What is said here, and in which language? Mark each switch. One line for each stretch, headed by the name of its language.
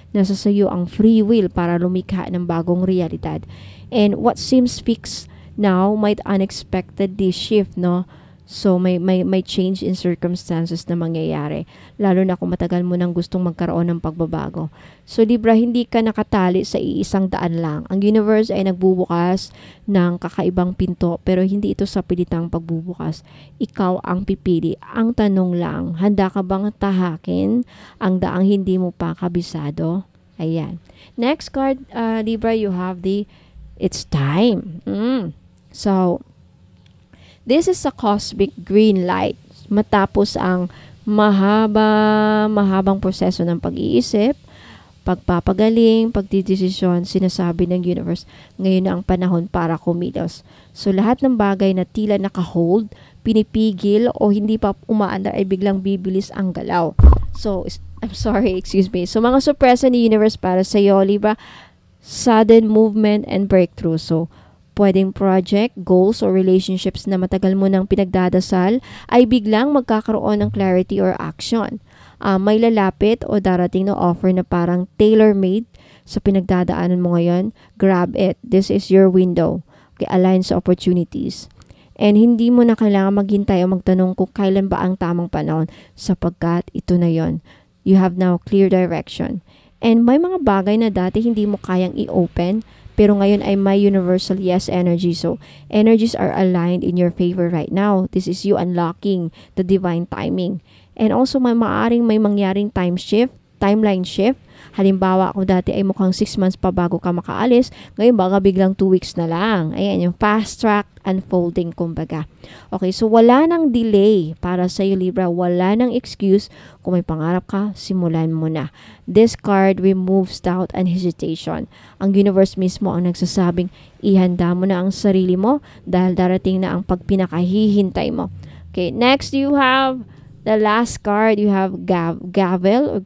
Filipino: Nasa sayo ang free will para lumikha ng bagong realidad.
English: And what seems fixed now might unexpectedly shift, no?
Filipino: So, may change in circumstances na mangyayari. Lalo na kung matagal mo nang gustong magkaroon ng pagbabago. So, Libra, hindi ka nakatali sa iisang daan lang. Ang universe ay nagbubukas ng kakaibang pinto, pero hindi ito sa pilitang pagbubukas. Ikaw ang pipili. Ang tanong lang, handa ka bang tahakin ang daang hindi mo pa kabisado? Ayan.
English: Next card, Libra, you have the It's Time. So, this is a cosmic green light.
Filipino: Matapos ang mahabang proseso ng pag-iisip, pagpapagaling, pagdidesisyon, sinasabi ng universe, ngayon na ang panahon para kumilos. So, lahat ng bagay na tila naka-hold, pinipigil, o hindi pa umaandar ay biglang bibilis ang galaw.
English: So, excuse me. So,
Filipino: mga sorpresa ni universe para sa iyo,
English: Libra, sudden movement and breakthrough.
Filipino: So, pwedeng project, goals, or relationships na matagal mo nang pinagdadasal ay biglang magkakaroon ng clarity or action. May lalapit o darating na offer na parang tailor-made sa pinagdadaanan mo ngayon.
English: Grab it. This is your window. Okay, align sa opportunities.
Filipino: And hindi mo na kailangan maghintay o magtanong kung kailan ba ang tamang panahon, sapagkat ito na yon.
English: You have now clear direction.
Filipino: And may mga bagay na dati hindi mo kayang i-open, pero ngayon ay may universal yes energy.
English: So, energies are aligned in your favor right now. This is you unlocking the divine timing. And also,
Filipino: may maaaring may mangyaring timeline shift Halimbawa, kung dati ay mukhang 6 months pa bago ka makaalis, ngayon baka biglang 2 weeks na lang. Ayan, yung
English: fast track unfolding
Filipino: kumbaga. Okay, so wala nang delay para sa iyo, Libra. Wala nang excuse. Kung may pangarap ka, simulan mo na.
English: This card removes doubt and hesitation.
Filipino: Ang universe mismo ang nagsasabing, ihanda mo na ang sarili mo dahil darating na ang pagpinakahihintay mo.
English: Okay, next you have the last card. You have Gavel.